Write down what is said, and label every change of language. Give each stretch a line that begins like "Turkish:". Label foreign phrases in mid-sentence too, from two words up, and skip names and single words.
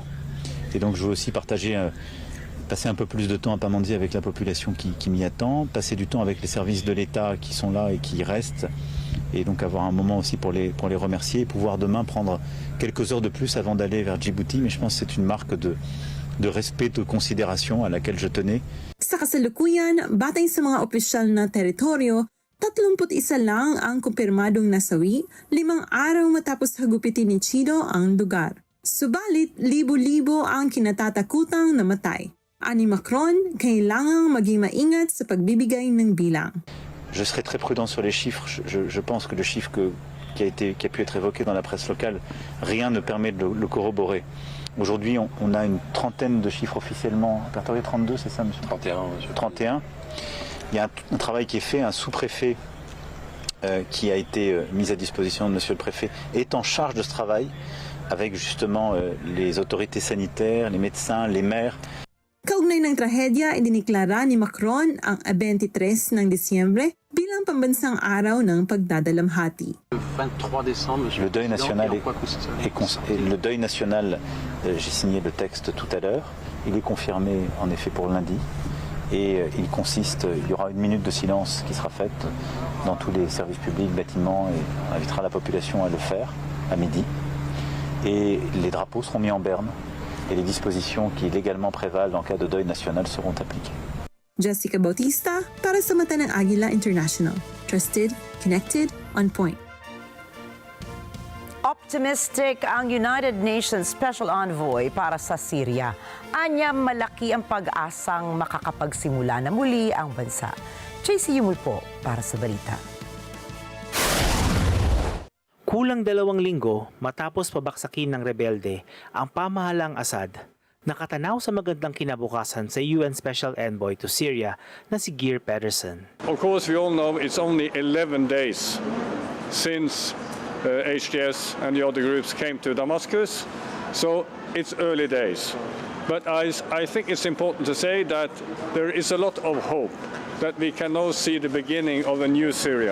French: Et donc je veux aussi passer un peu plus de temps à Pamandzi avec la population qui m'y attend, passer du temps avec les services de l'État qui sont là et qui y restent, et donc avoir un moment aussi pour les remercier, et pouvoir demain prendre quelques heures de plus avant d'aller vers Djibouti, mais je pense que c'est une marque de respect, de considération à laquelle je tenais.
Filipino: Sa kasalukuyan, batay sa mga opisyal na teritoryo, 31 lang ang kumpirmadong nasawi, 5 araw matapos hagupitin ni Chido ang lugar. Subalit, libo-libo ang kinatatakutang namatay. Ani Macron, kailangang maging maingat sa pagbibigay ng bilang.
French: Je serai très prudent sur les chiffres. Je pense que le chiffre qui a pu être évoqué dans la presse locale, rien ne permet de le corroborer. Aujourd'hui, on a une trentaine de chiffres officiellement. Répertorié 32, c'est ça, monsieur? 31, monsieur. 31. Il y a un travail qui est fait, un sous-préfet qui a été mis à disposition de monsieur le préfet est en charge de ce travail avec justement les autorités sanitaires, les médecins, les maires.
Filipino: Kaugnay ng trahedya, idiniklara ni Macron ang 23 ng Disyembre bilang pambansang araw ng pagdadalamhati.
French: Le 23 décembre, monsieur Le deuil national le le deuil national, j'ai signé le texte tout à l'heure. Il est confirmé en effet pour lundi. Et il y aura une minute de silence qui sera faite dans tous les services publics, bâtiments, et on invitera la population à le faire à midi. Et les drapeaux seront mis en berne et les dispositions qui légalement prévalent en cas de deuil national seront appliquées.
Filipino: Jessica Bautista para sa mata ng Agila International.
English: Trusted, connected, on point.
Filipino: Optimistic ang
English: United Nations Special Envoy
Filipino: para sa Syria. Anya malaki ang pag-asang makakapagsimula na muli ang bansa. JC Yumul po para sa balita. Kulang 2 linggo matapos pabaksakin ng rebelde ang pamahalang Assad, nakatanaw sa magandang kinabukasan sa
English: UN Special Envoy to Syria
Filipino: na si Geir Pedersen.
English: Of course, we all know it's only 11 days since HTS and the other groups came to Damascus, so it's early days. But I think it's important to say that there is a lot of hope that we can now see the beginning of a new Syria.